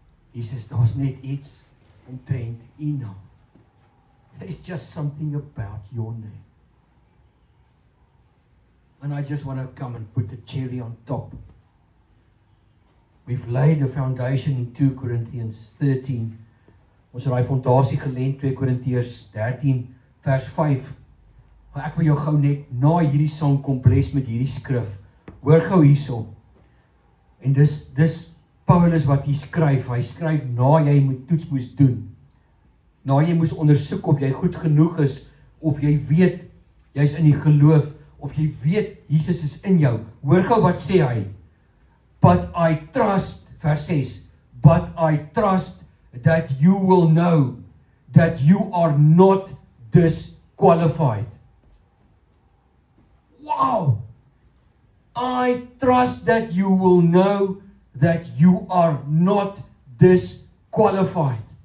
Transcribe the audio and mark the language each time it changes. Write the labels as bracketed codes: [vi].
[af] Jesus, daar's net iets omtrent U naam. [en] There's just something about your name. And I just want to come and put the cherry on top. We've laid the foundation in 2 Corinthians 13. [af] Ons het daai fondasie gelê in 2 Korintiërs 13 vers 5. Maar ek wil jou gou net na hierdie sang kom bless met hierdie skrif. Hoor gou hierso. En dis Paulus wat hier skryf. Hy skryf na jy moet toets moes doen. Na jy moes ondersoek of jy goed genoeg is, of jy weet jy's in die geloof, of jy weet Jesus is in jou. Hoor gou wat sê hy. [en] But I trust, vers 6, but I trust that you will know that you are not disqualified. Wow! I trust that you will know that you are not disqualified.